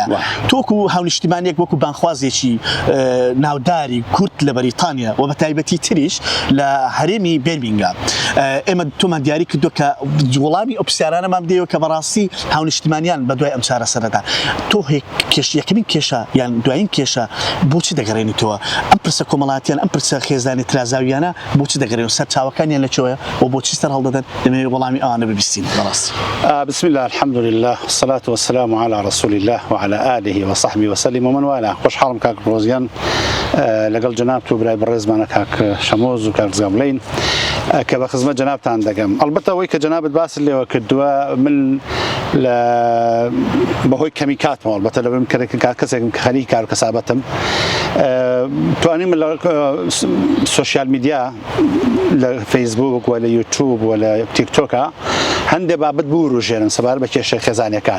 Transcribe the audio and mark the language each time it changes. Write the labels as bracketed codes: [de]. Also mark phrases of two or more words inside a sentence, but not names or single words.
[ckb] تۆکو هاونیشتیمانێک وەکو بانخوازێکی ناوداری کورد لە بەریتانیا و بە تایبەتی تریش لە هەرێمی بێرمینگام ئێمە تۆمان دیاری کردو کە وەڵامی ئەو پرسیارانەمان بدەیەوە کە بەڕاستی هاونیشتیمانیان بە دوای ئەم چارەسەرەدا تۆ یەکەمین کێشە یان دوایین کێشە بۆچی دەگەڕێنیتەوە؟ ئەم پرسە کۆمەڵاتیان ئەم پرسە خێزانی ترازاویانە بۆچی دەگەڕێنەوە؟ سەرچاوەکانیان لەکوێیە و بۆچی سەر هەڵدەدەن؟ دەمەوێت وەڵامی ئەوانە ببیستین. بەڕاستی [ar] بسم الله الحمد لله والصلاة والسلام على رسول الله وعلى آله وصحبه وسلم ومن والاه. [ckb] خوش حالم كاك روزيان لەگەڵ جەنابت و برای بەڕێزمانە کاک شەمۆز و کاک زگاملەین کە بە خزمەت جەنابتان دەگەم. ئەڵبەتە ئەوەی کە جەنابت باست لێوە کردووە من بەهۆی کەمی کاتمەوە ئەڵبەتە لەبەر کەسێکم کە خەریکی کار و کەسابەتم توانیم لە [en] social media [ckb] لە فەیسبوک و لە یوتیوب و لە تیکتۆکە هەندێک بابەت بوروژێنن سەبارەت بە کێشە خێزانیەکان.